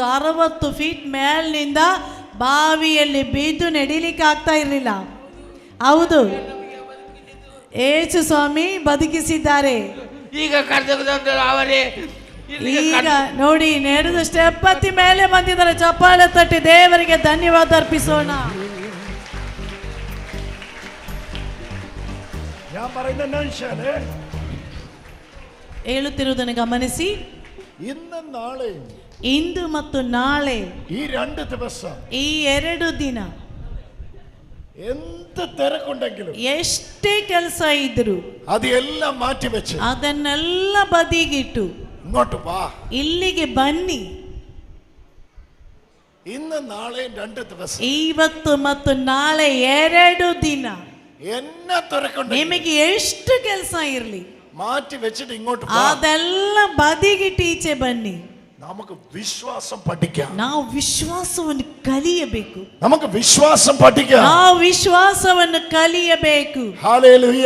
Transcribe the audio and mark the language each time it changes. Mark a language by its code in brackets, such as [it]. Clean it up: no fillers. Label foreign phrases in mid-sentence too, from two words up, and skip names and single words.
[kn] 60 ಫೀಟ್ ಮೇಲಿನಿಂದ ಬಾವಿಯಲ್ಲಿ ಬಿದ್ದು ನಡಿಲಿಕ್ಕೆ ಆಗ್ತಾ ಇರಲಿಲ್ಲ. ಹೌದು, ಯೇಸು ಸ್ವಾಮಿ ಬದುಕಿಸಿದ್ದಾರೆ. ಈಗ ಕರೆದು ಅವರೇ ಈಗ ನೋಡಿ ನಡೆದು ಸ್ಟೆಪ್ ಹತ್ತಿ ಮೇಲೆ ಬಂದಿದ್ದಾರೆ. ಚಪ್ಪಾಳೆ ತಟ್ಟಿ ದೇವರಿಗೆ ಧನ್ಯವಾದ ಅರ್ಪಿಸೋಣ. [ml] ഞാൻ പറയുന്ന [kn] ಹೇಳುತ್ತಿರುವುದನ್ನು ಗಮನಿಸಿ. [ml] ഇന്ന് നാളെ [kn] ಇಂದು ಮತ್ತು ನಾಳೆ [ml] ഈ 2 ദിവസം [kn] ಈ 2 ದಿನ [ml] എന്ത് തിരക്കുണ്ടെങ്കിലും [kn] ಎಷ್ಟೇ ಕೆಲಸ ಇದ್ರು [ml] അതെല്ലാം മാറ്റി വെച്ച് [kn] ಅದನ್ನೆಲ್ಲ ಬದಿಗಿಟ್ಟು [ml] ഇങ്ങോട്ട് വാ, [kn] ಇಲ್ಲಿಗೆ ಬನ್ನಿ. [ml] ഇന്ന് നാളെയും 2 ദിവസം [kn] ಇವತ್ತು ಮತ್ತು ನಾಳೆ 2 ದಿನ [ml] എന്നാ തിരക്കുണ്ടെങ്കിലും [kn] ನಿಮಗೆ ಎಷ್ಟು ಕೆಲಸ ಇರಲಿ [ml] മാറ്റി വെച്ചിട്ട് ഇങ്ങോട്ട് വാ. [kn] ಅದೆಲ್ಲ ಬದಿಗಿಟ್ಟು ಈಚೆ ಬನ್ನಿ. [ml] നമുക്ക് വിശ്വാസം പഠിക്കാം. [kn] ನಾವು ವಿಶ್ವಾಸವನ್ನು ಕಲಿಯಬೇಕು. [ml] നമുക്ക് വിശ്വാസം പഠിക്കാം. [kn] ನಾವು ವಿಶ್ವಾಸವನ್ನು ಕಲಿಯಬೇಕು. [ml] ഹല്ലേലൂയ,